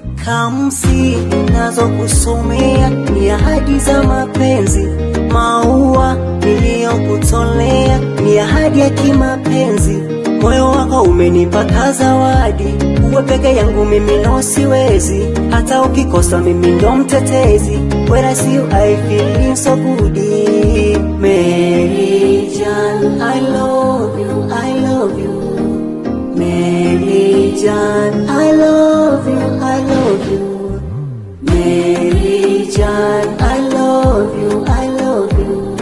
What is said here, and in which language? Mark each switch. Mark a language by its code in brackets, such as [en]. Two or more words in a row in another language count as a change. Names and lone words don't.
[sw] Kamsi nazokusomea, ni ahadi za mapenzi. Maua niliyokutolea, ni ahadi ya kimapenzi. Moyo wako umenipa ka zawadi, uwe peke yangu mimi no siwezi, hata ukikosa mimi ndo mtetezi. [en] When I see you, I feeling so good. Mary Jane, I love you, I love you. Mary Jane, I love you, I love you. Mary Jane, I love you, I love you.